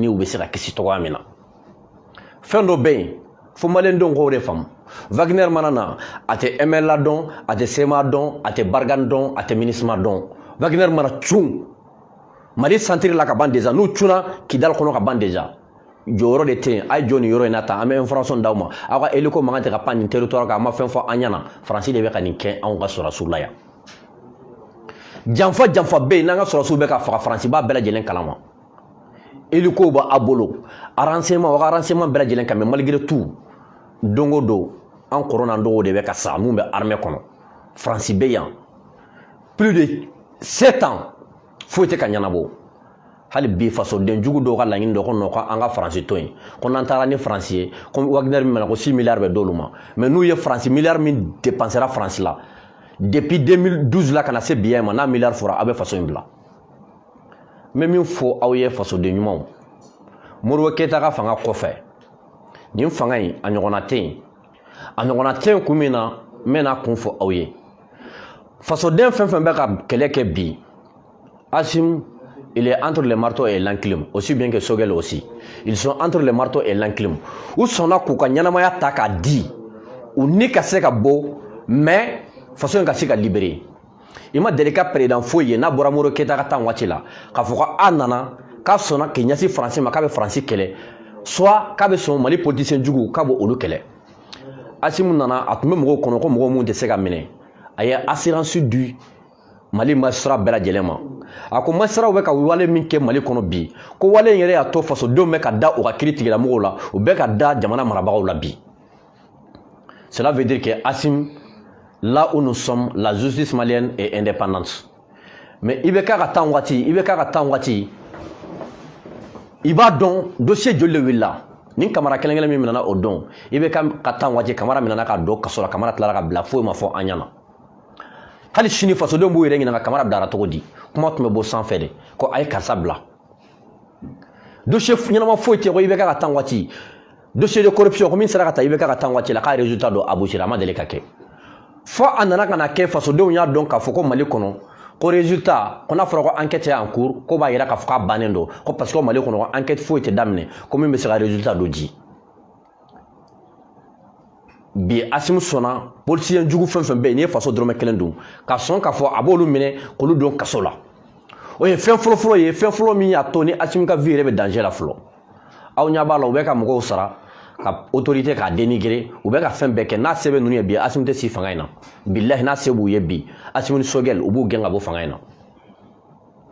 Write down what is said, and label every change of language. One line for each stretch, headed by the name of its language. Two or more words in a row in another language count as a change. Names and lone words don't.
Bambara: u bɛ se ka kisi cogoya min na fɛn dɔ bɛ yen fo Maliendenw k'o de faamu Wagner mana na a tɛ MLA dɔn a tɛ CEMA dɔn a tɛ Barkhane dɔn a tɛ MINUSMA dɔn Wagner mana cun Mali centre la ka ban déjà n'u cunna Kidal kɔnɔ ka ban déjà jɔyɔrɔ de tɛ yen a ye jɔ nin yɔrɔ in na tan an bɛ information d'aw ma aw ka hélico mankan tɛ ka pan nin territoire kan a ma fɛn fɔ an ɲɛna Faransi de bɛ ka nin kɛ anw ka sɔrɔsiw la yan janfa bɛ yen n'an ka sɔrɔsiw bɛ ka faga Faransi b'a bɛɛ lajɛlen kalama hélico b'a bolo renseignement o ka renseignement bɛɛ lajɛlen kan
French: mais malgré tout
Bambara: don o don an kɔrɔ n'an dɔgɔw de bɛ ka sa mun bɛ armée kɔnɔ Faransi bɛ yan
French: plus de 7 ans
Bambara: foyi tɛ ka ɲɛnabɔ hali bi fasoden jugu dɔw ka laɲini dɔ ko non ko an ka Faransi to yen ko n'an taara ni Faransi ye ko Wagner min ko 6 milliards bɛ d'olu ma mais n'u ye Faransi milliard min dépensera Faransi la depuis 2012 la kana se bi ma n'a milliard fɔra a bɛ faso in bila n bɛ min fɔ aw ye fasoden ɲumanw Modibo Keyita ka fanga kɔfɛ nin fanga in a ɲɔgɔnna tɛ yen a ɲɔgɔnna tɛ yen kun min na n bɛna kun fɔ aw ye fasoden fɛn fɛn bɛ ka kɛlɛ kɛ bi Assimi,
French: il est entre les marteaux et l'enclume, aussi bien que Sogɛl aussi. Ils sont entre les marteaux et l'enclume.
Bambara: U sɔnna k'u ka ɲɛnamaya ta k'a di u ni ka se ka bɔ mais faso in ka se ka libérer. I ma deli ka président foyi ye n'a bɔra Modibo Keyita ka taa waati la k'a fɔ ko a nana k'a sɔnna k'i ɲɛsin Faransi ma k'a bɛ Faransi kɛlɛ soit k'a bɛ sɔn Mali politicien jugu k'a bɛ olu kɛlɛ. Assimi nana a tun bɛ mɔgɔw kɔnɔ ko mɔgɔw mun tɛ se ka minɛ a ye
French: assurance du Mali
Bambara: magistrat bɛɛ lajɛlen ma a ko magistrats bɛ ka wale min kɛ Mali kɔnɔ bi ko wale in yɛrɛ y'a to fasodenw bɛ ka da u ka kiiri tigilamɔgɔw la u bɛ ka da jamana marabagaw la bi
French: cela veut dire que Assimi là où nous sommes la justice malienne est indépendante
Bambara: mais i bɛ k'a ka temps waati i b'a dɔn dossier joli de wulila nin kamara kelen min minɛna o don i bɛ ka temps waati kamara minɛna k'a don kaso la kamara tilara ka bila foyi ma fɔ an ɲɛna hali sini fasodenw b'u yɛrɛ ɲininka kamara bilara cogo di kuma tun bɛ bɔ sanfɛ de ko a ye karisa bila dossier ɲɛnama foyi tɛ ko i bɛ ka temps waati
French: dossier de corruption
Bambara: ko min sera ka taa i bɛ ka temps waati la k'a résultat dɔ aboutir a ma deli ka kɛ fo a nana ka na kɛ fasodenw y'a dɔn k'a fɔ ko Mali kɔnɔ ko résultat ko n'a fɔra ko
French: enquête est en cours
Bambara: ko b'a yira k'a fɔ k'a bannen don ko
French: parce que
Bambara: Mali kɔnɔ ko enquête foyi tɛ daminɛ ko min bɛ se ka résultat dɔ di bi Assimi sɔnna politicien jugu fɛn fɛn bɛ yen n'i ye faso dɔrɔmɛ kelen dun ka sɔn k'a fɔ a b'olu minɛ k'olu don kaso la o ye fɛn fɔlɔ ye fɛn fɔlɔ min y'a to ni Assimi ka vie yɛrɛ bɛ danger la fɔlɔ aw ɲɛ b'a la u bɛ ka mɔgɔw sara ka autorité k'a dénigrer u bɛ ka fɛn bɛɛ kɛ n'a se bɛ ninnu ye bi Assimi tɛ si fanga in na bilahi n'a se b'u ye bi Assimi ni Sogɛl u b'u gɛn ka bɔ fanga in na